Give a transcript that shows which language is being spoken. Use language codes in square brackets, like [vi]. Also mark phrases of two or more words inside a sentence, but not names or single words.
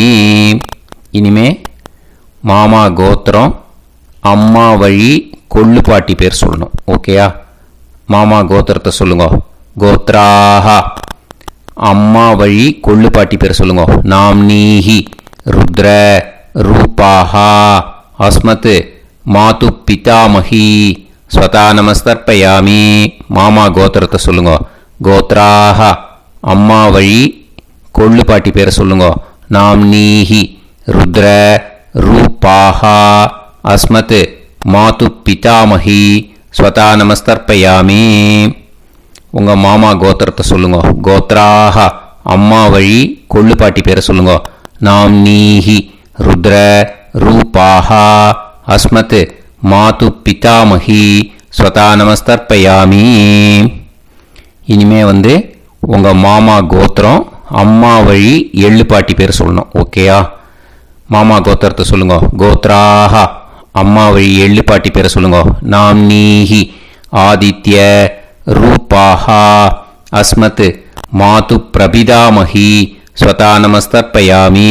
[ta] இனிமே மாமா கோத்திரம் அம்மா வழி கொள்ளு பாட்டி பேர் சொல்லணும். ஓகேயா? மாமா கோத்திரத்தை சொல்லுங்க. கோத்ராஹ அம்மா வழி கொள்ளு பாட்டி பேர் சொல்லுங்க. [sa] नाम् नीहि रुद्र रूपाः अस्मत् मातु पितामही स्वता நமஸ்தர்ப்பயாமி. [ta] மாமா கோத்திரத்தை சொல்லுங்க. கோத்ராஹ அம்மா வழி கொள்ளு பாட்டி பேரை சொல்லுங்க. [sa] नाम्नीहि रुद्र रूपाः अस्मत् मातु पितामही स्वधा नमस्तर्पयामि. [ta] உங்கள் மாமா கோத்திரத்தை சொல்லுங்க. கோத்ராஹ அம்மா வழி கொள்ளு பாட்டி பேரை சொல்லுங்க. [sa] नाम्नीहि रुद्र रूपाः अस्मत् मातु पितामही स्वधा नमस्तर्पयामि. [ta] இனிமே உங்கள் மாமா கோத்திரம் அம்மா வழி எள்ளு பாட்டி பேர் சொல்லணும். ஓகேயா? மாமா கோத்திரத்தை சொல்லுங்க. கோத்ராஹ அம்மா வழி எள்ளு பாட்டி பேரை சொல்லுங்க. [sa] नाम्नीहि आदित्य रूपाः अस्मत् मातु प्रपितामही स्वधा नमस्तर्पयामि.